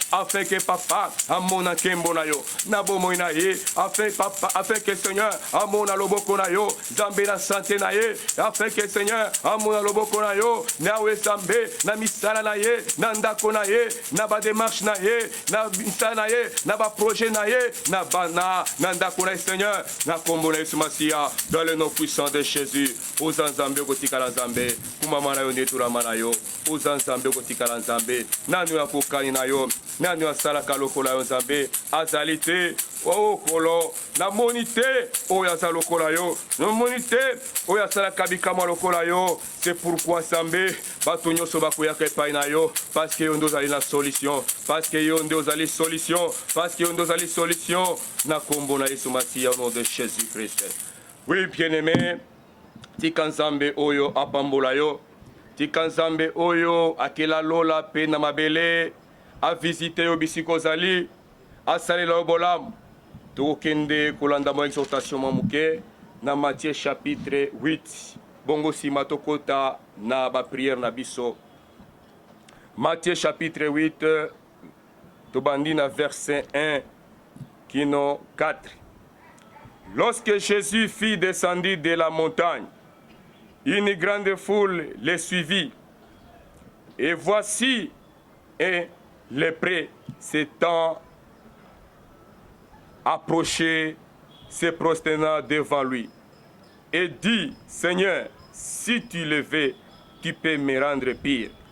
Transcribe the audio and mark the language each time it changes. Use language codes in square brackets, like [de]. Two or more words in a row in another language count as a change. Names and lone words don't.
[fr] afin que [ln] papa amona nkembo na yo, na bomoi na ye, afin papa, [fr] afin que [ln] Seigneur amona loboko na yo, Nzambe na sante na ye, [fr] afin que [ln] Seigneur amona loboko na yo, nawe Nzambe, na misala na ye, na ndako na ye, na ba démarche na ye, na misala na ye, na ba projet na ye, na bana, na ndako na ye, Seigneur, na kombo na Yesu Masiya, [fr] dans le nom puissant de Jésus. [ln] Oza Nzambe kotikala Nzambe, kumama na yo nde tulama na yo, oza Nzambe kotikala Nzambe, nani ya kokani na yo, nani asalaka lokola yo Nzambe, azali te. Oh Kolo, namoni te oyo aza lokola yo, namoni te oyo asalaka bikamwa lokola yo. [fr] C'est pourquoi [ln] Nzambe, bato nyonso bakoyaka epai na yo, [fr] parce que [ln] yo nde ozali na solution, [fr] parce que [ln] yo nde ozali solution, [fr] parce que [ln] yo nde ozali solution, na kombo na Yesu Masiya, [fr] au nom de Jésus-Christ. Oui, bien-aimé, [ln] tika Nzambe oyo apambola yo, tika Nzambe oyo akela lola pe na mabele, avisite yo bisika ozali, asalela yo bolamu. Tokokende kolanda mwa exhortation mwa moke na Matthieu [fr] chapitre huit. [ln] Bongo nsima tokota na ba prière na biso. Matthieu [fr] chapitre huit, [ln] tobandi na [fr] verset un [ln] kino quatre. [fr] Lorsque Jésus fut descendu de la montagne, une grande foule le suivit. Et voici un lépreux s'étant approché, se prosternant devant lui, et dit, Seigneur, si tu le veux, tu peux me rendre pur.